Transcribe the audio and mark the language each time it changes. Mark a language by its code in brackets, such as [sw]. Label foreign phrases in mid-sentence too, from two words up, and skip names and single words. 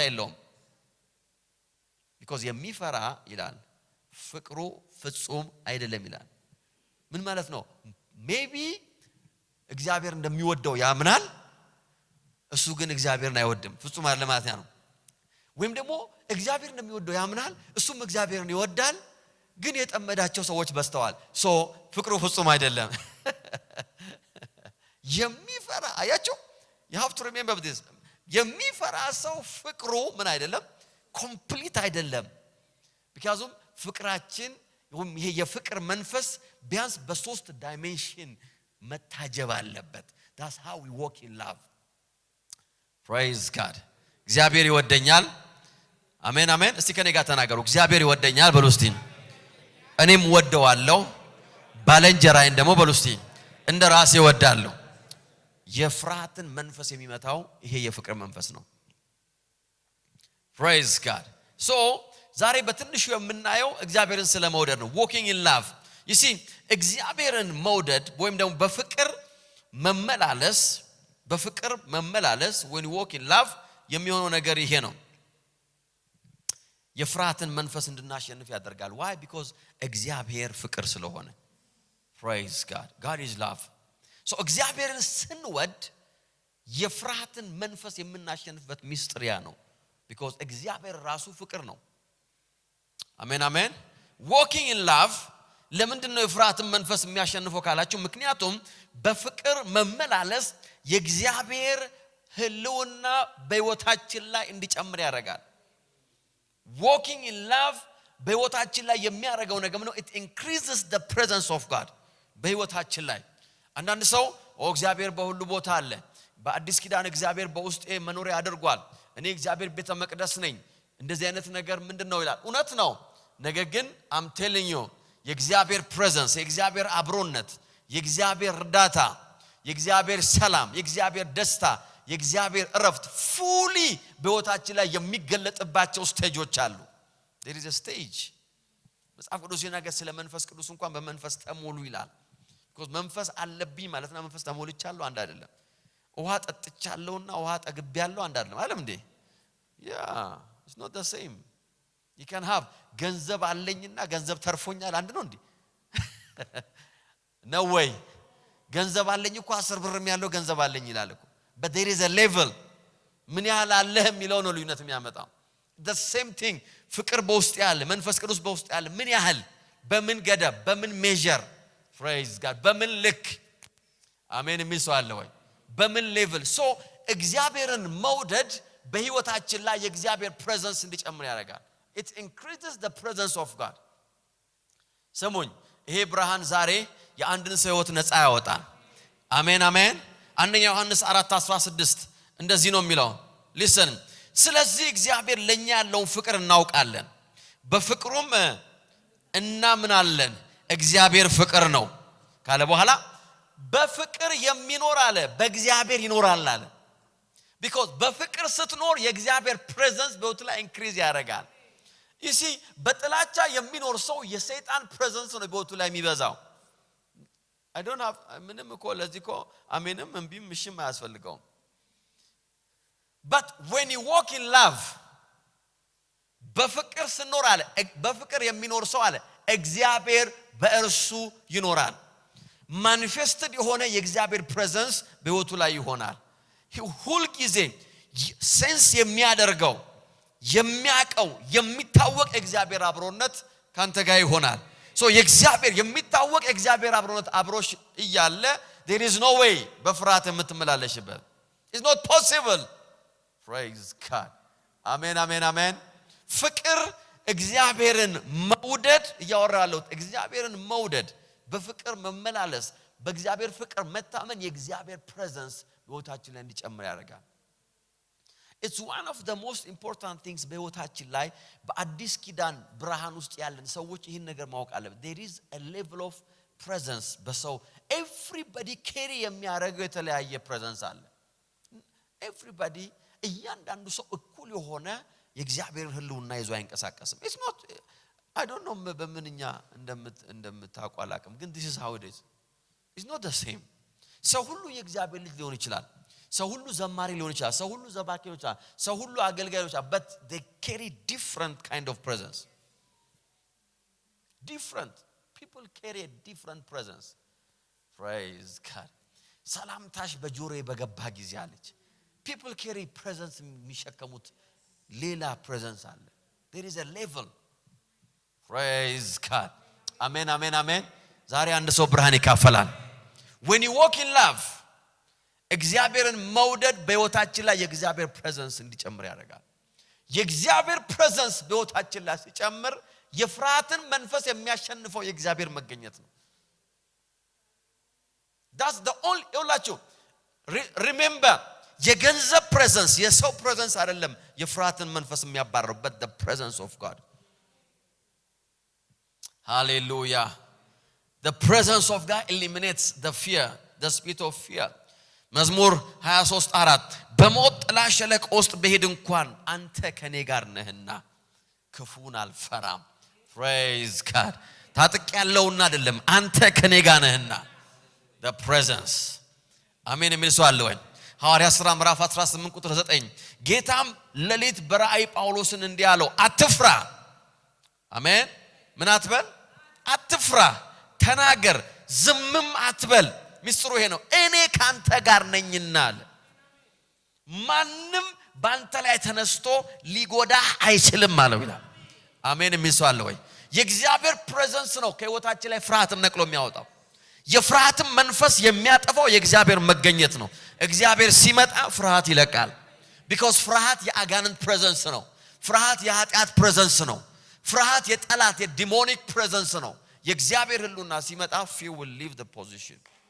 [am] የለውም because የሚፈራ ይላል ፍቅሩ ፍጹም አይደለም ይላል ምን ማለት ነው maybe እግዚአብሔር እንደሚወደው ያምናል እሱ ግን እግዚአብሔርን አይወድም ፍጹም አይደለም ማለት ነው ወይም ደግሞ እግዚአብሔር እንደሚወደው ያምናል እሱም እግዚአብሔርን ይወዳል ግን የጠመዳቸው ሰዎች በስተዋል ሶ ፍቅሩ ፍጹም አይደለም የሚፈራ አያችሁ [en] you have to remember this [am] የሚፈራ ሰው ፍቅሩ ምን አይደለም ኮምፕሊት አይደለም because ፍቅራችን ይሄ የፍቅር መንፈስ ቢያንስ በሶስት ዳይሜንሽን መታጀብ አለበት [en] that's how we walk in love praise god [am] እግዚአብሔር ይወደኛል አሜን አሜን እስቲ ከኔ ጋር ተናገሩ እግዚአብሔር ይወደኛል በሉ እስቲ እኔም ወደዋለሁ ባለንጀራዬን ደግሞ በሉ እስቲ እንደራሴ ወዳለሁ የፍርሃትን መንፈስ የሚመታው ይሄ የፍቅር መንፈስ ነው [en] praise god so [am] ዛሬ በትንሹ የምናየው እግዚአብሔርን ስለመውደድ ነው [en] walking in love you see [am] እግዚአብሔርን መውደድ ወይም ደግሞ በፍቅር መመላለስ [en] when you walk in love [am] የሚሆነው ነገር ይሄ ነው የፍርሃትን መንፈስ እንድናሸንፍ ያደርጋል [en] why because [am] እግዚአብሔር ፍቅር ስለሆነ [en] praise god god is love so [am] እግዚአብሔርን ስንወድ የፍርሃትን መንፈስ የምናሸንፍበት ሚስጥሪያ ነው because እግዚአብሔር ራሱ ፍቅር ነው አሜን አሜን [en] walking in love [am] ለምንድነው የፍርሃትን መንፈስ የሚያሸንፈው ካላችሁ ምክንያቱም በፍቅር መመላለስ የእግዚአብሔር ህልውና በህይወታችን ላይ እንዲጨምር ያደርጋል [en] walking in love [am] በህይወታችን ላይ የሚያደርገው ነገር ነው [en] it increases the presence of god [am] በህይወታችን ላይ አንዳንድ ሰው እግዚአብሔር በሁሉ ቦታ አለ በአዲስ ኪዳን እግዚአብሔር በውስጤ መኖሪያ አድርጓል እኔ እግዚአብሔር ቤተ መቅደስ ነኝ እንደዚህ አይነት ነገር ምንድነው ይላል እውነት ነው ነገር ግን [en] I'm telling you [am] የእግዚአብሔር presence የእግዚአብሔር አብሮነት የእግዚአብሔር እርዳታ የእግዚአብሔር ሰላም የእግዚአብሔር ደስታ የእግዚአብሔር እረፍት fully በህይወታችን ላይ የሚገለጥባቸው ስቴጆች አሉ [en] there is a stage [am] መጽሐፍ ቅዱስ ይናገር ስለ መንፈስ ቅዱስ እንኳን በመንፈስ ተሞሉ ይላል because መንፈስ አለብኝ ማለት ነው መንፈስ ተሞልቻለሁ አንድ አይደለም ውሃ ጠጥቻለሁና ውሃ ጠግቤያለሁ አንድ አይደለም አይደለም እንዴ [en] yeah it's not the same you can have [am] ገንዘብ አለኝና ገንዘብ ተርፎኛል አንድ ነው እንዴ [en] no way [am] ገንዘብ አለኝ እኮ 10 ብርም ያለው ገንዘብ አለኝ ይላል እኮ [en] but there is a level [am] ምን ያህል አለህ የሚለው ነው ልዩነት የሚያመጣው [en] the same thing [am] ፍቅር በውስጥ ያለ መንፈስ ቅዱስ በውስጥ ያለ ምን ያህል በምን ገደብ በምን ሜዠር [en] praise god [am] በምን ልክ አሜን የሚሰው አለ ወይ በምን ሌቭል ሶ እግዚአብሔርን መውደድ በህይወታችን ላይ የእግዚአብሔር presence እንዲጨምር ያደርጋል [en] it increases the presence of god [am] ሰሙኝ ይሄ ብርሃን ዛሬ የአንድን ሰው ህይወት ነፃ ያወጣል አሜን አሜን አንደኛ ዮሐንስ 4:16 እንደዚህ ነው የሚለው listen ስለዚህ እግዚአብሔር ለኛ ያለውን ፍቅር እናውቃለን በፍቅሩም እናምናለን እግዚአብሔር ፍቅር ነው ካለ በኋላ በፍቅር የሚኖር አለ በእግዚአብሔር ይኖራል አለ because በፍቅር ስትኖር የእግዚአብሔር presence በውስጥ ላይ increase ያደርጋል [en] you see [am] በጥላቻ የሚኖር ሰው የሰይጣን presence ነው በውስጡ ላይ የሚበዛው [en] I don't have [am] ምንም እኮ ለዚህ እኮ አሜንም እንቢም ምሽም አያስፈልገው [en] but when you walk in love [am] በፍቅር ስኖር አለ በፍቅር የሚኖር ሰው አለ እግዚአብሔር በእርሱ ይኖራል manifested የሆነ የእግዚአብሔር presence በህይወቱ ላይ ይሆናል ሁሉ ጊዜ ሴንስ የሚያደርገው የሚያቀው የሚታወቅ እግዚአብሔር አብሮነት ካንተ ጋር ይሆናል so የእግዚአብሔር የሚታወቅ እግዚአብሔር አብሮነት አብሮሽ ይያለ [en] there is no way [am] በፍርሃት የምትመላለሽበት [en] it's not possible praise god amen amen amen [am] ፍቅር እግዚአብሔርን መውደድ ያወራለው እግዚአብሔርን መውደድ በፍቅር መመላለስ በእግዚአብሔር ፍቅር መታመን የእግዚአብሔር presence በህይወታችን ላይ እንዲጨምር ያደርጋል [en] It's one of the most important things [am] በህይወታችን ላይ በአዲስ ኪዳን ብርሃን ውስጥ ያለን ሰዎች ይህን ነገር ማወቅ አለብን [en] there is a level of presence [am] በሰው [en] everybody carry [am] የሚያደርገው የተለያየ presence አለ [en] everybody [am] እያንዳንዱ ሰው እኩል የሆነ የእግዚአብሔርን ህልውና ይዞ አይንቀሳቀስም [en] it's not I don't know [am] በምንኛ እንደምታቋላቅም ግን [en] this is how it is it's not the [am] same ሰው ሁሉ የእግዚአብሔር ልጅ ሊሆን ይችላል ሰው ሁሉ ዘማሪ ሊሆን ይችላል ሰው ሁሉ ዘባኪ ሊሆን ይችላል ሰው ሁሉ አገልጋይ ሊሆን [en] ይችላል but they carry different kind of presence different people carry a different presence praise God [am] ሰላምታሽ በጆሮዬ በገባ ጊዜ አለች [en] people carry presence [am] የሚሸከሙት ሌላ presence አለ [en] there is a level praise God amen amen amen [am] ዛሬ አንድ ሰው ብርሃን ይካፈላል [en] when you walk in love [am] እግዚአብሔርን መውደድ በህይወታችን ላይ የእግዚአብሔር presence እንዲጨምር ያደርጋል የእግዚአብሔር presence በህይወታችን ላይ ሲጨምር የፍርሃትን መንፈስ የሚያሸንፈው የእግዚአብሔር መገኘት ነው [en] that's the only remember [am] የገንዘብ presence የሰው presence አይደለም የፍርሃትን መንፈስ የሚያባርረው [en] but the presence of God hallelujah the presence of God eliminates the fear the spirit of fear [am] መዝሙር 23:4 በሞት ጥላ ሸለቆ ውስጥ በሄድ እንኳን አንተ ከኔ ጋር ነህና ክፉን አልፈራም [en] praise God [am] ታጥቅ ያለውና አይደለም አንተ ከኔ ጋር ነህና [en] the presence [am] አሜን የሚል ሰው አለ ወይ ሐዋርያ ሥራ ምዕራፍ 18 ቁጥር 9 ጌታም ለሊት በራእይ ጳውሎስን እንዲህ አለው አትፍራ አሜን ምን አትበል አትፍራ ተናገር ዝምም አትበል ሚስጥሩ ይሄ ነው እኔ ካንተ ጋር ነኝና አለ ማንንም ባንተ ላይ ተነስቶ ሊጎዳህ አይችልም ማለት ይላል አሜን የሚል ሰው አለ ወይ የእግዚአብሔር presence ነው ከህይወታችን ላይ ፍርሃትን ነቅሎ የሚያወጣው የፍርሃትን መንፈስ የሚያጠፋው የእግዚአብሔር መገኘት ነው እግዚአብሔር ሲመጣ ፍርሃት ይለቃል because ፍርሃት የአጋንንት presence ነው ፍርሃት የኃጢአት presence ነው ፍርሃት የጠላት የዲሞኒክ presence ነው የእግዚአብሔር ህልውና ሲመጣ [en] fear will leave the position